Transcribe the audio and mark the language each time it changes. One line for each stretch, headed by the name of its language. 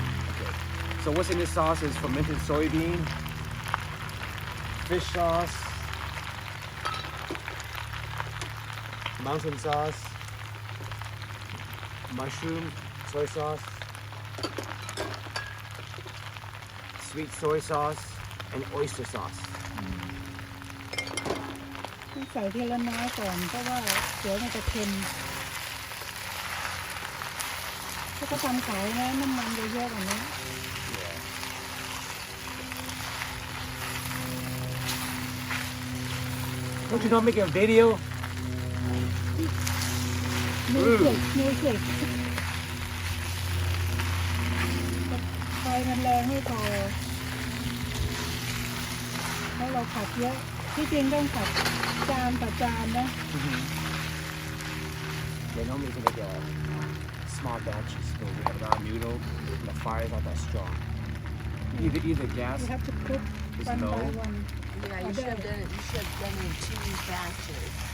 English: Okay. So what's in this sauce is fermented soybean, fish sauce, mountain sauce, mushroom soy sauce, sweet soy sauce, and oyster sauce.
Thai: ต้องใส่ทีละน้อยก่อนเพราะว่าเดี๋ยวมันจะเค็มถ้าเขาทำขายนะน้ำมันจะเยอะกว่านี้
English: Yeah. Don't you not make a video?
Thai: มิวสิกไฟมันแรงไม่พอให้เราผัดเยอะที่จริงต้องผัดจานต่อจานนะ
English: They normally can make a small batches, but we have our noodle, and the fire is not that strong. Either gas you have to cook is one by low. one Yeah, you should have done it. You should have done it in 2 batches.